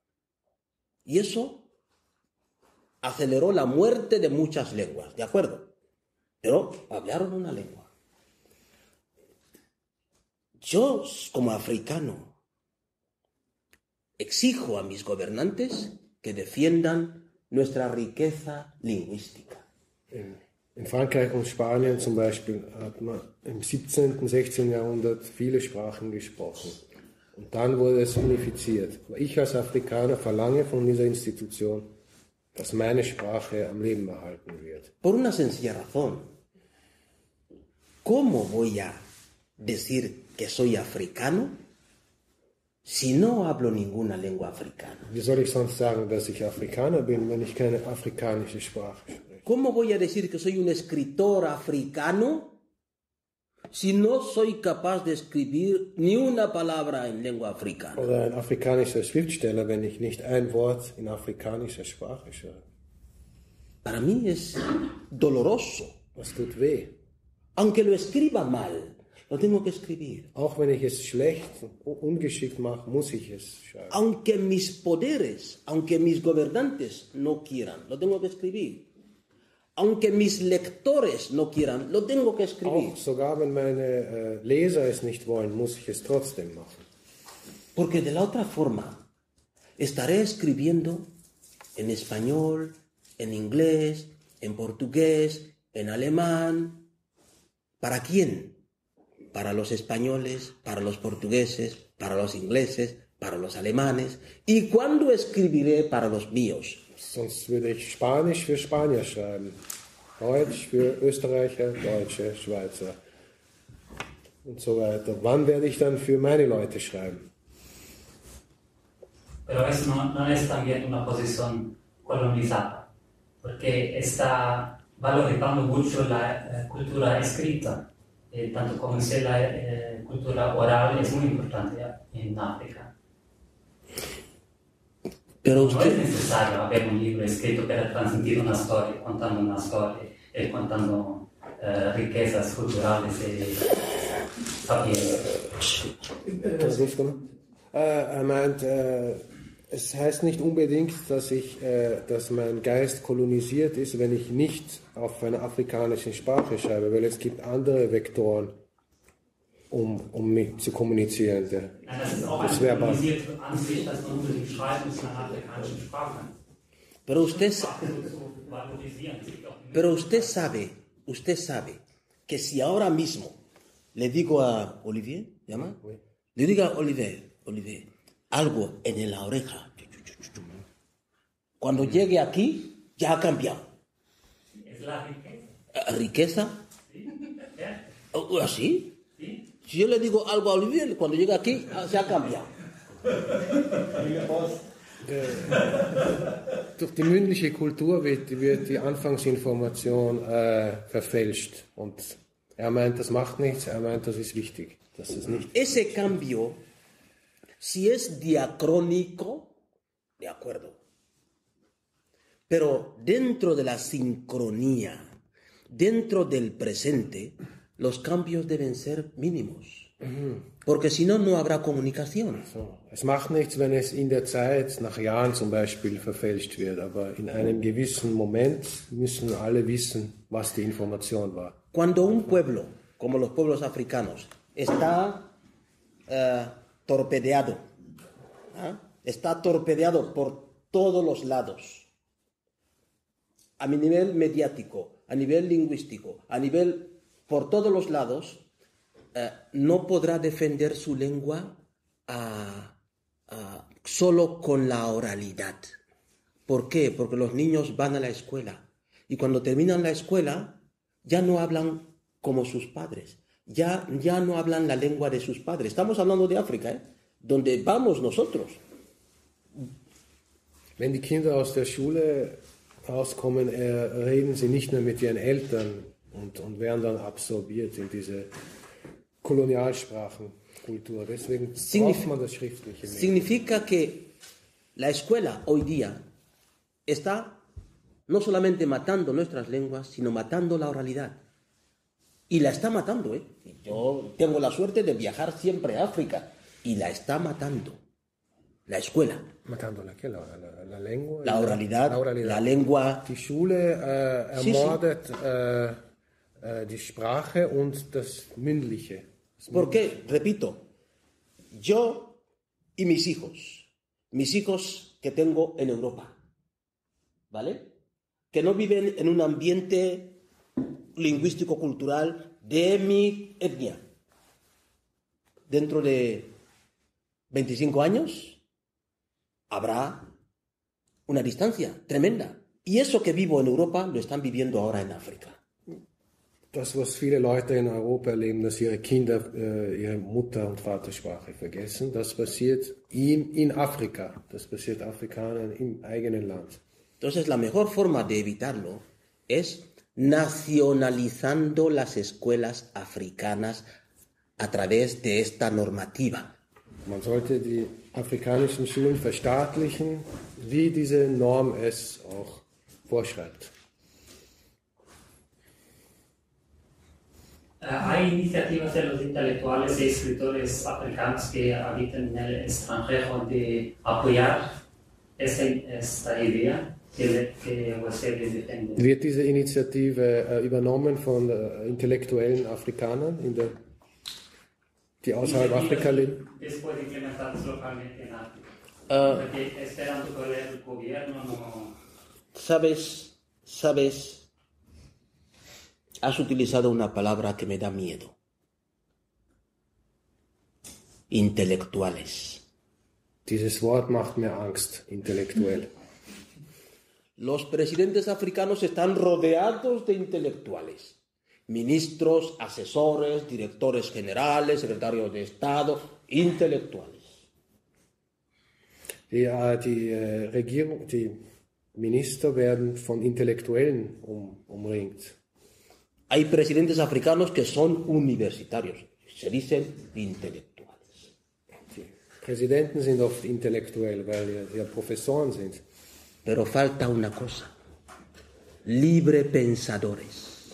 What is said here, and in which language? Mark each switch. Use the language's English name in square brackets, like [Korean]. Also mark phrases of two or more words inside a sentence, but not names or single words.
[Spanish] Y eso aceleró la muerte de muchas lenguas, ¿de acuerdo? Pero hablaron una lengua. Yo, como africano, exijo a mis gobernantes que defiendan nuestra riqueza lingüística. [German] In Frankreich und Spanien zum Beispiel hat man im 17. und 16. Jahrhundert viele Sprachen gesprochen. Und dann wurde es unifiziert. Ich als Afrikaner verlange von dieser Institution, dass meine Sprache am Leben erhalten wird. [Spanish] Por una sencilla razón. ¿Cómo voy a decir que soy africano si no hablo ninguna lengua africana? [German] Wie soll ich sonst sagen, dass ich Afrikaner bin, wenn ich keine afrikanische Sprache spreche? [Spanish] ¿Cómo voy a decir que soy un escritor africano si no soy capaz de escribir ni una palabra en lengua africana? [German] Oder ein afrikanischer Schriftsteller, wenn ich nicht ein Wort in afrikanischer Sprache schreibe? [Spanish] Para mí es doloroso. [German] Das tut weh. [Spanish] Aunque lo escriba mal, lo tengo que escribir. [German] Auch wenn ich es schlecht und ungeschickt mache, muss ich es schreiben. [Spanish] Aunque mis poderes, aunque mis gobernantes no quieran, lo tengo que escribir. Aunque mis lectores no quieran, lo tengo que escribir. [German] Auch sogar wenn meine Leser es nicht wollen, muss ich es trotzdem machen. [Spanish] Porque de la otra forma, estaré escribiendo en español, en inglés, en portugués, en alemán. ¿Para quién? Para los españoles, para los portugueses, para los ingleses, para los alemanes. ¿Y cuándo escribiré para los míos? [German] Sonst würde ich Spanisch für Spanier schreiben, Deutsch für Österreicher, Deutsche, Schweizer und so weiter. Wann werde ich dann für meine Leute schreiben? [Spanish] Pero eso no es también una posición colonizada, porque está valorizando mucho la cultura escrita, tanto como si la cultura oral es muy importante en África. Pero no es necesario haber un libro escrito para transmitir una historia, contando riquezas culturales y [German] Er meint, es heißt nicht unbedingt, dass mein Geist kolonisiert ist, wenn ich nicht auf einer afrikanischen Sprache schreibe, weil es gibt andere Vektoren, um mit zu kommunizieren. Nein, das ist auch eine kolonisierte Ansicht, dass man unbedingt schreibt in einer afrikanischen Sprache. [Spanish] Pero usted sabe que si ahora mismo le digo a Olivier, ¿llama? Le digo a Olivier, algo en la oreja, cuando llegue aquí ya ha cambiado. Es la riqueza. ¿Riqueza? Sí. ¿Así? Sí. Si yo le digo algo a Olivier, cuando llega aquí, se ha cambiado. [German] Durch die mündliche Kultur wird die Anfangsinformation verfälscht. Und er meint, das macht nichts, er meint, das ist wichtig. Dass es nicht [Spanish] Ese cambio, si es diacrónico, de acuerdo. Pero dentro de la sincronía, dentro del presente, los cambios deben ser mínimos. Porque si no, no habrá comunicación. [German] so. Es macht nichts, wenn es in der Zeit, nach Jahren zum Beispiel, verfälscht wird. Aber in einem gewissen Moment müssen alle wissen, was die Information war. [Spanish] Cuando un pueblo, como los pueblos africanos, está torpedeado, está torpedeado por todos los lados, a nivel mediático, a nivel lingüístico, por todos los lados, no podrá defender su lengua solo con la oralidad. ¿Por qué? Porque los niños van a la escuela y cuando terminan la escuela ya no hablan como sus padres, ya no hablan la lengua de sus padres. Estamos hablando de África, donde vamos nosotros. [German] Wenn die Kinder aus der Schule rauskommen, reden sie nicht mehr mit ihren Eltern und werden dann absorbiert in diese Kolonialsprachenkultur. Deswegen braucht man das Schriftliche mehr. [Spanish] Significa que la escuela hoy día está no solamente matando nuestras lenguas, sino matando la oralidad. Y la está matando, ¿eh? Yo tengo la suerte de viajar siempre a África y la está matando. La escuela. Matando la lengua. La oralidad, la lengua. [German] Die Schule ermordet die Sprache und das Mündliche. [Spanish] ¿Por qué? Repito, yo y mis hijos que tengo en Europa, ¿vale? Que no viven en un ambiente lingüístico-cultural de mi etnia. Dentro de 25 años habrá una distancia tremenda. Y eso que vivo en Europa lo están viviendo ahora en África. [German] Das, was viele Leute in Europa erleben, dass ihre Kinder ihre Mutter- und Vatersprache vergessen, das passiert in Afrika. Das passiert Afrikanern im eigenen Land. [Spanish] Entonces, la mejor forma de evitarlo es nacionalizando las escuelas africanas a través de esta normativa. [German] Man sollte die afrikanischen Schulen verstaatlichen, wie diese Norm es auch vorschreibt. [Spanish] Hay iniciativas de los intelectuales y escritores africanos que habitan en el extranjero de apoyar esta idea que usted defiende. [German] Wird diese Initiative übernommen von intellektuellen Afrikanern, die außerhalb Afrika leben? [Spanish] Después de implementarlos localmente en África. Porque esperando que el gobierno no... ¿Sabes? Has utilizado una palabra que me da miedo. Intelectuales. [German] Dieses Wort macht mir Angst, intellektuell. [Spanish] Los presidentes africanos están rodeados de intelectuales. Ministros, asesores, directores generales, secretarios de Estado, intelectuales. [German] Die Minister werden von Intellektuellen umringt. [Spanish] Hay presidentes africanos que son universitarios, se dicen intelectuales. [German] Die Präsidenten sind oft intellektuell, weil sie ja Professoren sind. [Spanish] Pero falta una cosa, libre pensadores.